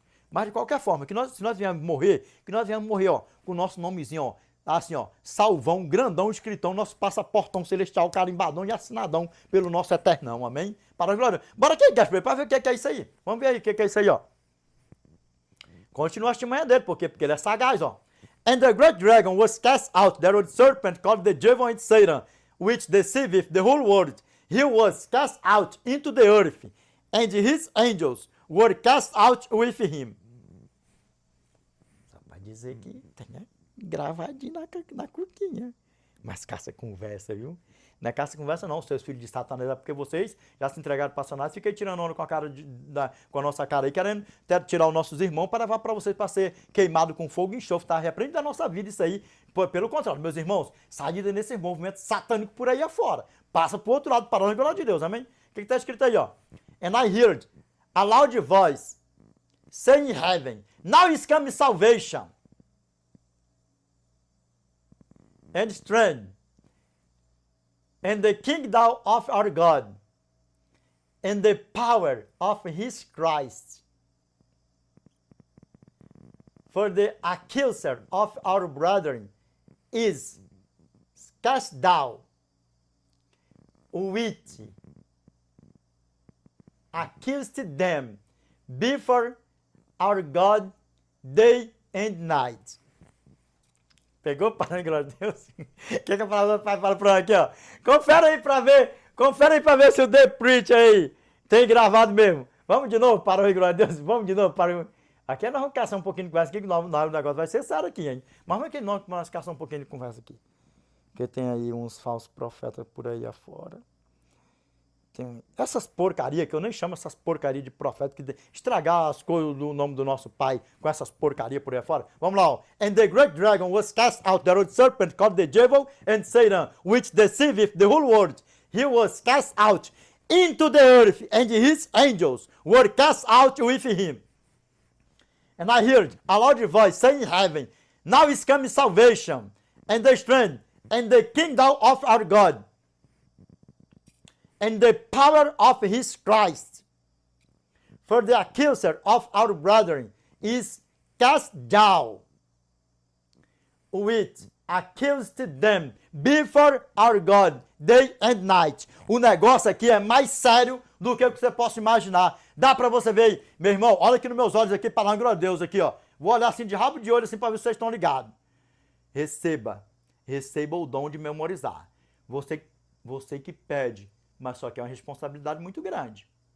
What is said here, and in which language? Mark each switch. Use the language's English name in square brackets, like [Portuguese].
[Portuguese] Mas de qualquer forma, se nós viemos morrer, ó, com o nosso nomezinho, ó, assim, ó, salvão, grandão, escritão, nosso passaportão celestial, carimbadão e assinadão pelo nosso eternão, amém? Para a glória. Bora aqui, Gaspar, para ver o que é isso aí. Vamos ver aí o que é isso aí, ó. Continua a estimanha dele, por quê? Porque ele é sagaz, ó. [English] And the great dragon was cast out, that old serpent called the devil and Satan, which deceiveth the whole world. He was cast out into the earth, and his angels were cast out with him. [Portuguese] Só para dizer que tem, né? Gravadinho na cuquinha. Mas caça conversa, viu? Não é caça conversa não, seus filhos de Satanás, é porque vocês já se entregaram para Satanás e ficam tirando onda com com a nossa cara aí, querendo tirar os nossos irmãos para levar para vocês para ser queimado com fogo e enxofre, tá? Repreende da nossa vida isso aí. Pelo contrário, meus irmãos, saída nesse movimento satânico por aí afora. Passa pro outro lado, para a glória de Deus, amém? O que está escrito aí, ó? [English] And I heard a loud voice saying in heaven, now is come salvation and strength, and the kingdom of our God, and the power of his Christ. For the accuser of our brethren is cast down, which accused them before our God day and night. [Portuguese] Pegou, para a glória de Deus? O que a palavra do Pai fala para aqui, ó? Confere aí para ver se o The Preach aí tem gravado mesmo. Vamos de novo, para a glória de Deus. Vamos de novo, para aqui nós vamos caçar um pouquinho de conversa aqui, que o negócio vai ser sério aqui, hein? Mas vamos aqui nós caçar um pouquinho de conversa aqui. Porque tem aí uns falsos profetas por aí afora. Tem essas porcarias, que eu nem chamo essas porcarias de profeta, que estragar as coisas do nome do nosso Pai com essas porcarias por aí fora. Vamos lá, ó. [English] And the great dragon was cast out, the old serpent called the devil and Satan, which deceiveth the whole world. He was cast out into the earth, and his angels were cast out with him. And I heard a loud voice saying in heaven, now is coming salvation, and the strength, and the kingdom of our God, and the power of his Christ. For the accuser of our brethren is cast down, which accused them before our God day and night. [Portuguese] O negócio aqui é mais sério do que o que você possa imaginar. Dá para você ver aí, meu irmão, olha aqui nos meus olhos aqui, para a glória de Deus aqui, ó. Vou olhar assim de rabo de olho assim para ver se vocês estão ligados. Receba o dom de memorizar. Você que pede, mas só que é uma responsabilidade muito grande.